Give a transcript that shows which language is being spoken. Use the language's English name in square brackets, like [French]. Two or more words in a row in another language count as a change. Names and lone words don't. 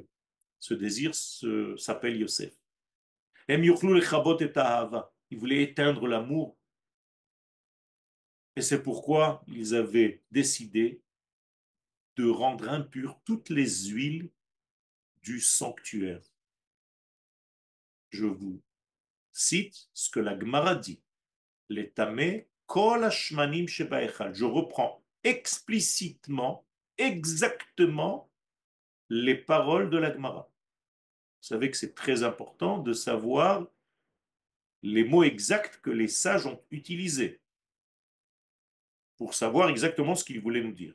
[French] Ce désir s'appelle Yosef. Ils voulaient éteindre l'amour et c'est pourquoi ils avaient décidé de rendre impures toutes les huiles du sanctuaire. Je vous cite ce que la Gemara dit. [Hebrew] Les טמאו כל השמנים שבהיכל. [French] Je reprends explicitement, exactement les paroles de la Gemara. Vous savez que c'est très important de savoir les mots exacts que les sages ont utilisés pour savoir exactement ce qu'ils voulaient nous dire.